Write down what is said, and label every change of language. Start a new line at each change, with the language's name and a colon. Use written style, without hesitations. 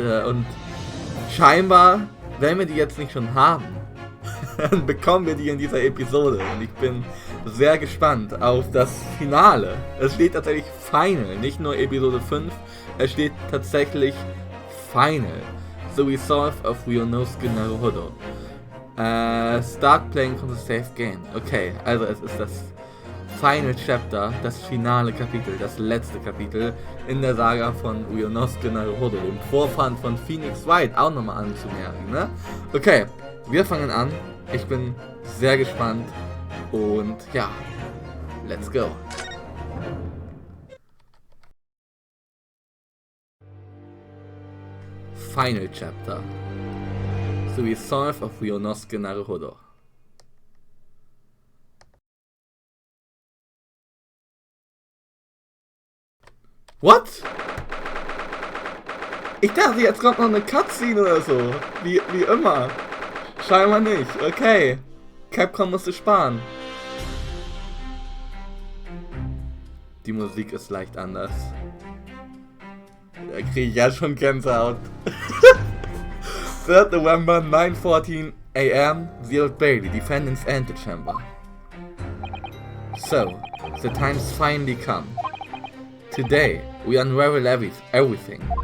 German: Und scheinbar, wenn wir die jetzt nicht schon haben, dann bekommen wir die in dieser Episode. Und ich bin sehr gespannt auf das Finale. Es steht tatsächlich Final, nicht nur Episode 5, es steht tatsächlich Final.
English: The Resolve of Uyonosuke Naruhodo. Start playing from the safe game.
German: Okay, also es ist das Final Chapter, das finale Kapitel, das letzte Kapitel in der Saga von Uyonosuke Naruhodo, dem Vorfahren von Phoenix Wright, auch nochmal anzumerken, ne? Okay, wir fangen an. Ich bin sehr gespannt und ja,
English: let's go. Final Chapter. The Resolve of Uyonosuke Naruhodo. What?
German: Ich dachte, jetzt kommt noch eine Cutscene oder so. Wie immer. Scheinbar nicht. Okay. Capcom musste sparen. Die Musik ist leicht anders. Da kriege ich ja schon Gänsehaut.
English: 3rd November, 9:14 AM, the Old Bailey, Defendant's Antechamber. So, the time's finally come. Today, we unravel everything.